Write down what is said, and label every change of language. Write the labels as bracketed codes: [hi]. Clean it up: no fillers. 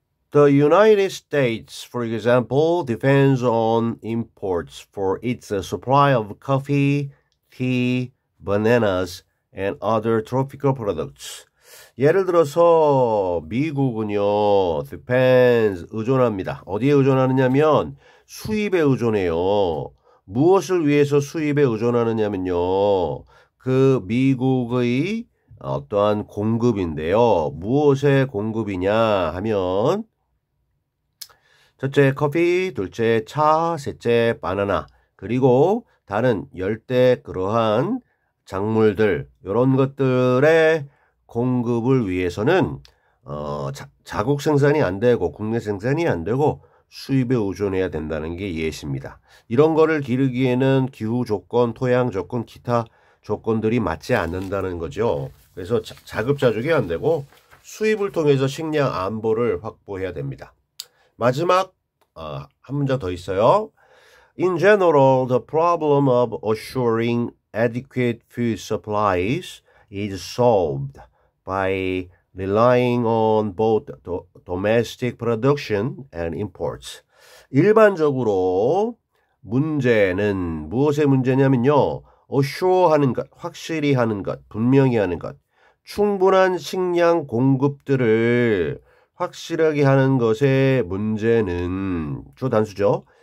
[en] The United States, for example, depends on imports for its supply of coffee, tea, bananas, and other tropical products. [ko] 예를 들어서 미국은요, depends, 의존합니다. 어디에 의존하느냐면 수입에 의존해요. 무엇을 위해서 수입에 의존하느냐면요, 그 미국의 어떠한 공급인데요. 무엇의 공급이냐 하면 첫째 커피, 둘째 차, 셋째 바나나, 그리고 다른 열대 그러한 작물들, 이런 것들의 공급을 위해서는 자국 생산이 안 되고 국내 생산이 안 되고 수입에 의존해야 된다는 게 예시입니다. 이런 거를 기르기에는 기후 조건, 토양 조건, 기타 조건들이 맞지 않는다는 거죠. 그래서 자급자족이 안 되고 수입을 통해서 식량 안보를 확보해야 됩니다. 마지막 한 문장 더 있어요. [en] In general, the problem of assuring adequate food supplies is solved by relying on both domestic production and imports. [ko] 일반적으로 문제는 무엇의 문제냐면요. assure 하는 것, 확실히 하는 것, 분명히 하는 것, 충분한 식량 공급들을 확실하게 하는 것의 문제는 주 단수죠.